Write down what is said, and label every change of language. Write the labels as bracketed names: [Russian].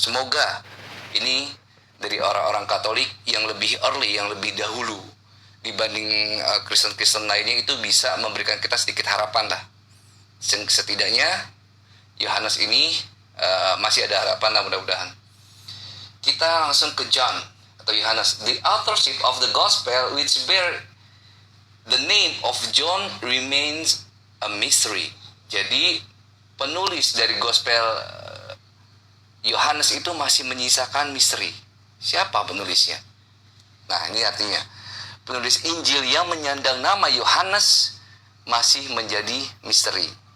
[Indonesian] Semoga ini dari orang-orang Katolik yang lebih early, yang lebih dahulu dibanding Kristen-Kristen lainnya, itu bisa memberikan kita sedikit harapan lah. Setidaknya Yohanes ini masih ada harapan lah, mudah-mudahan. Kita langsung ke John atau Yohanes. [English] The authorship of the gospel which bear the name of John remains a mystery. [Indonesian] Jadi penulis dari gospel Yohanes itu masih menyisakan misteri. Siapa penulisnya? Nah, ini artinya penulis Injil yang menyandang nama Yohanes masih menjadi misteri.